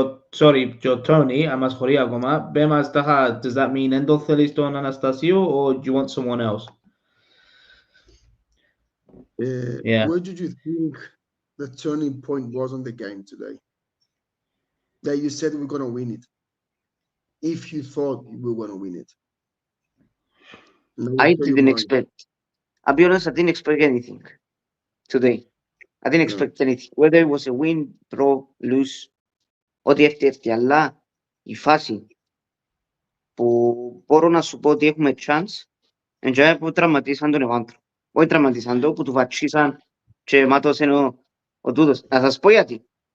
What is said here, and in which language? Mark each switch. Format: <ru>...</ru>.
<en>Sorry,</en> <el>Tony, αν μας χωρεί ακόμα, πέ μας τάχα,</el> <en>does that mean</en> <el>δεν το θέλεις τον Αναστασίου</el> <en>or do you want someone else? Where did you think the turning point was on the game today? That you said we're going to win it. If you thought we were going to win it. I didn't expect. I'll be honest, I didn't expect anything today. I didn't expect anything. Whether it was a win, draw, lose,</en> <el>ό,τι έφτιαξε, αλλά η φάση που μπορώ να σου πω ότι έχουμε chance, είναι που τραυματίσαν τον Ευάντρο. Όχι τραυματίσαν το, που του βατσίσαν και μάτωσαν ο τούτος. Να σας πω γιατί.</el>